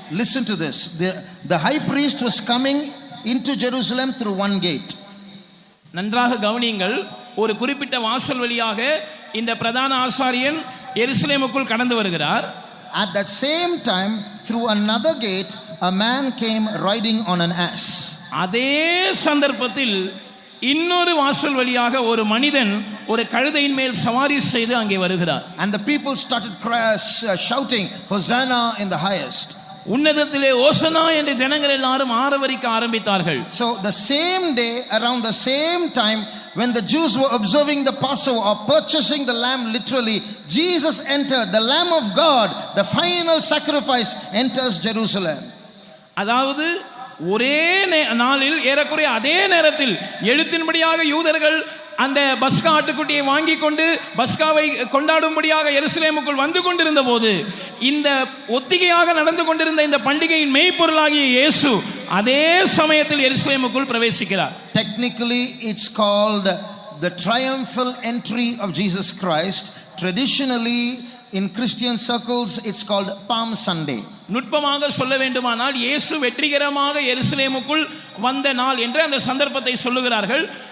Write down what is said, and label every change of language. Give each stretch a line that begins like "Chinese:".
English: listen to this, the high priest was coming into Jerusalem through one gate.
Tamil: நன்றாக கவனியுங்கள், ஒரு குறிப்பிட்ட வாசல் வழியாக இந்த பிரதான ஆசாரியன் எருசலேமுக்குள் கடந்து வருகிறார்.
English: At that same time, through another gate, a man came riding on an ass.
Tamil: அதே சந்தர்ப்பத்தில் இன்னொரு வாசல் வழியாக ஒரு மனிதன் ஒரு கழுதையின் மேல் சவாரி செய்து அங்கே வருகிறார்.
English: And the people started shouting, "Hosanna in the highest."
Tamil: உன்னதத்திலே ஓசனா என்று ஜனங்கள் எல்லாரும் ஆரவரிக்க ஆரம்பித்தார்கள்.
English: So the same day, around the same time, when the Jews were observing the Passover or purchasing the lamb literally, Jesus entered, the Lamb of God, the final sacrifice, enters Jerusalem.
Tamil: அதாவது ஒரே நாளில் ஏறக்குறைய அதே நேரத்தில் எழுத்தின்படியாக யூதர்கள் அந்த பஸ்கா ஆட்டுக்குட்டியை வாங்கி கொண்டு பஸ்காவை கொண்டாடும்படியாக எருசலேமுக்குள் வந்து கொண்டிருந்த போது, இந்த ஒத்திகையாக நடந்து கொண்டிருந்த இந்த பண்டிகையின் மெய்ப்பொருளாகிய இயேசு அதே சமயத்தில் எருசலேமுக்குள் பிரவேசிக்கிறார்.
English: Technically it's called the triumphal entry of Jesus Christ. Traditionally in Christian circles it's called Palm Sunday.
Tamil: நுட்பமாக சொல்ல வேண்டுமானால் இயேசு வெற்றிகரமாக எருசலேமுக்குள் வந்த நாள் என்று அந்த சந்தர்ப்பத்தை சொல்லுகிறார்கள்.